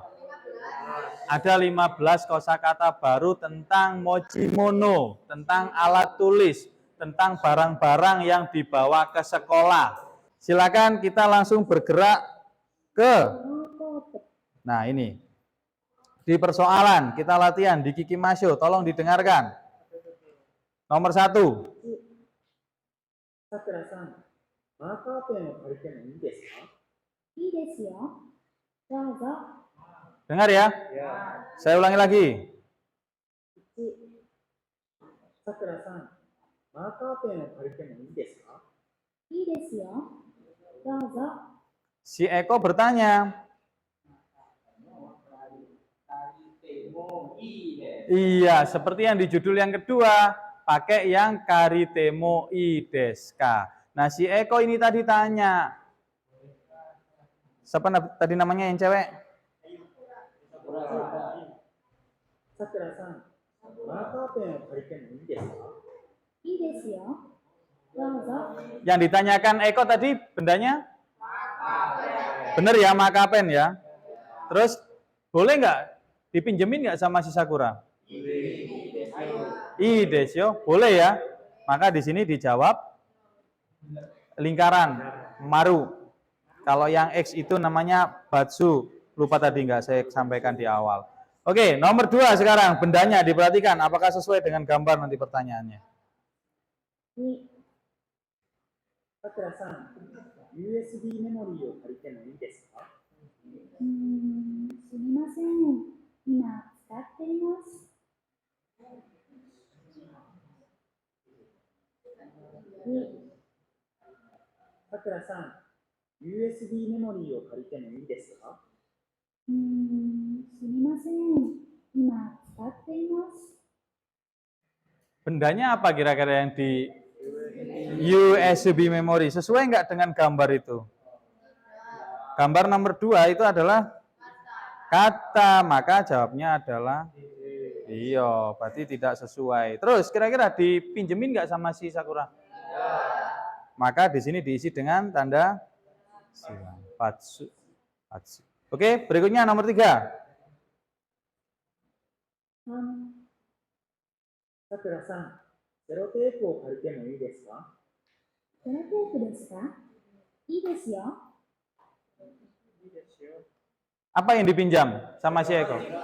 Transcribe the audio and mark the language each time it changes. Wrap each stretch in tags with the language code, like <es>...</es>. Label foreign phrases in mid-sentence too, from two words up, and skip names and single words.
<id>Ada 15 kosakata baru tentang mochimono, tentang alat tulis, tentang barang-barang yang dibawa ke sekolah. Silakan kita langsung bergerak ke, nah ini, di persoalan kita latihan di Kikimasho, tolong didengarkan. Nomor 1.</id> <ja>さくらさん、マーカーペンを借りてもいいですか？いいですよ。どうぞ。</ja> <id>Dengar ya. Saya ulangi lagi.</id> <ja>さくらさん、マーカーペンを借りてもいいですか？いいですよ。どうぞ。</ja> <id>Si Eko bertanya. Iya, seperti yang di judul yang kedua, pakai yang</id> <ja>借りてもいいですか.</ja> <id>Nah, si Eko ini tadi tanya. Siapa tadi namanya yang cewek?</id> <ja>さくらさん、マーカーペンを借りてもいいですか？いいですよ。どうぞ。</ja> <id>Yang ditanyakan Eko tadi bendanya? Bener ya, makapen ya. Terus boleh nggak dipinjemin nggak sama si Sakura?</id> <ja>いいでしょ,</ja> <id>boleh ya. Maka di sini dijawab lingkaran maru. Kalau yang X itu namanya batsu. Lupa tadi nggak saya sampaikan di awal. Oke, nomor 2 sekarang bendanya diperhatikan. Apakah sesuai dengan gambar nanti pertanyaannya?</id> <ja>さくらさん、USB メモリーを借りてもいいですか？すみません。今使っています。さくらさん、USB メモリーを借りてもいいですか？すみません。今使っています。</ja> <id>Bendanya apa kira-kira yang di</id> <en>USB memory?</en> <id>Sesuai nggak dengan gambar itu? Gambar nomor 2 itu adalah kata, maka jawabnya adalah iya, berarti tidak sesuai. Terus kira-kira dipinjemin nggak sama si Sakura? Maka di sini diisi dengan tanda silang. Patsu. Oke, berikutnya nomor 3.</id> <ja>さくらさん、セロテープを借りてもいいですか？セロテープですか？いいですよ。</ja> <id>Apa yang dipinjam sama si Eko?</id>